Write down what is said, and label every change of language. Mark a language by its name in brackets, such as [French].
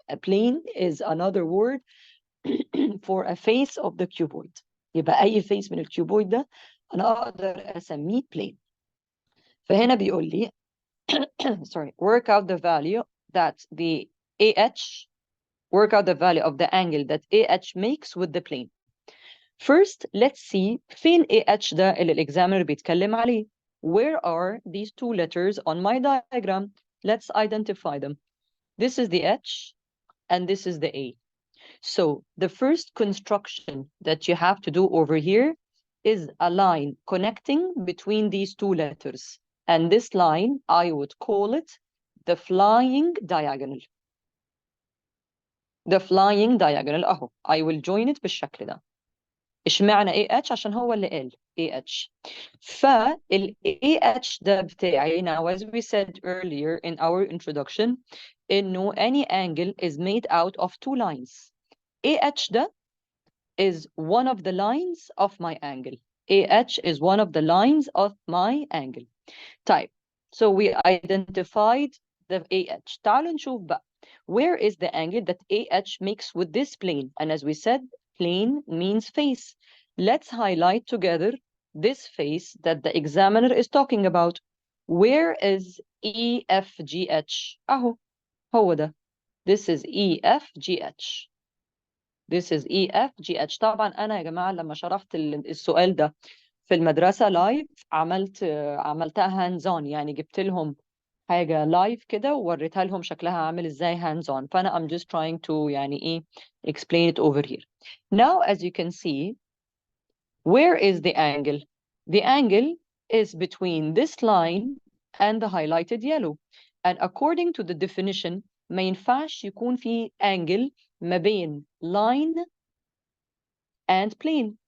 [English] A plane is another word for a face of the cuboid. [Arabic] يبقى أي face من الكيوبويد ده أنا أقدر أسميه plane. فهنا بيقول لي [English] sorry, work out the value that the AH, work out the value of the angle that AH makes with the plane. First, let's see [Arabic] فين AH ده اللي الإكزامينر بيتكلم عليه. [English] Where are these two letters on my diagram? Let's identify them. This is the H and this is the A. So the first construction that you have to do over here is a line connecting between these two letters. And this line, I would call it the flying diagonal. The flying diagonal أهو. I will join it [Arabic] بالشكل ده. اشمعنى AH؟ عشان هو اللي قال AH. فال AH ده بتاعي, [English] now as we said earlier in our introduction, إنه any angle is made out of two lines. AH ده is one of the lines of my angle. AH is one of the lines of my angle. طيب, so we identified the AH. [Arabic] تعالوا نشوف بقى, [English] where is the angle that AH makes with this plane? And as we said, plane means face. Let's highlight together this face that the examiner is talking about. Where is EFGH? [Arabic] أهو, هو ده. [English] This is EFGH. This is EFGH. [Arabic] طبعا أنا يا جماعة لما شرحت السؤال ده في المدرسة لايف عملتها هاندز اون, يعني جبت لهم حاجة لايف كده ووريتها لهم شكلها عامل ازاي hands on. [English] فأنا I'm just trying to [Arabic] يعني ايه [English] explain it over here. Now as you can see, where is the angle? The angle is between this line and the highlighted yellow. [Arabic] And according to the definition, ما ينفعش يكون في angle ما بين [English] line and plane.